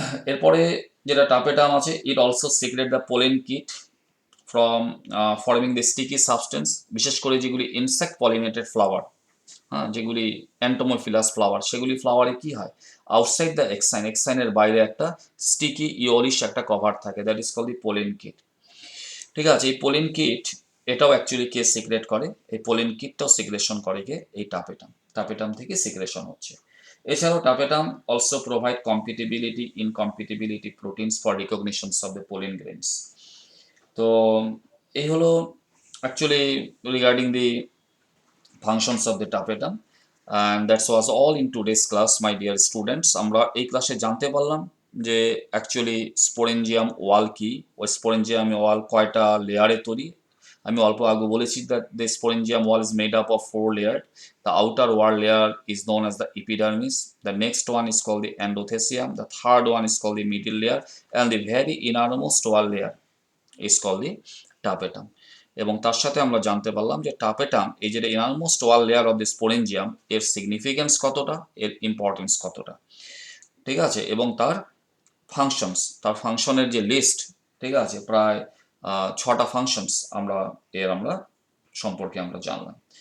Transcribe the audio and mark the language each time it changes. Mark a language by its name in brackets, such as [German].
[Bangla] এরপরে যেটা টাপেটাম আছে, [English] it also secrete the pollen kit from forming the sticky substance, [Bangla] বিশেষ করে যেগুলি ইনসেক্ট পলিনেটেড ফ্লাওয়ার, যেগুলি অ্যান্টোমোফিলাস ফ্লাওয়ার, সেগুলি ফ্লাওয়ারে কি হয়, আউটসাইড দ্য এক্সাইন, এক্সাইনের বাইরে একটা স্টিকি ইওরিশ একটা কভার থাকে, [English] that is call the pollen kit, [Bangla] ঠিক আছে। এই পোলেন কিট এটাও অ্যাকচুয়ালি কে সিক্রেট করে, এই পোলেন কিটটাও সিক্রেশন করে কে, এই টাপেটাম, টাপেটাম থেকে সিক্রেশন হচ্ছে। [English] এছাড়াও tapetum also provide compatibility incompatibility proteins for recognitions of the pollen grains. [Bangla] তো এই হলো [English] Actually regarding the functions of the tapetum, and that was all in today's class my dear students. [Bangla] আমরা এই ক্লাসে জানতে পারলাম যে অ্যাকচুয়ালি স্পোরেঞ্জিয়াম ওয়াল কি, ওই স্পোরেঞ্জিয়াম ওয়াল কয়টা লেয়ারে তৈরি। আমি অল্প আগে বলেছি [English] that the sporangium wall is made up of 4 layers. The outer wall layer is known as the epidermis, the next one is called the endothelium, the third one is called the middle layer, and the very innermost wall layer is called the tapetum. [Bangla] এবং তার সাথে আমরা জানতে পারলাম যে টাপেটাম এই যে innermost wall layer of the স্পোরেঞ্জিয়াম, এর সিগনিফিকেন্স কতটা, এর ইম্পর্টেন্স কতটা, ঠিক আছে। এবং তার ফাংশনস, তার ফাংশনের যে লিস্ট, ঠিক আছে, প্রায় 6টা ফাংশনস আমরা সম্পর্কে আমরা জানলাম।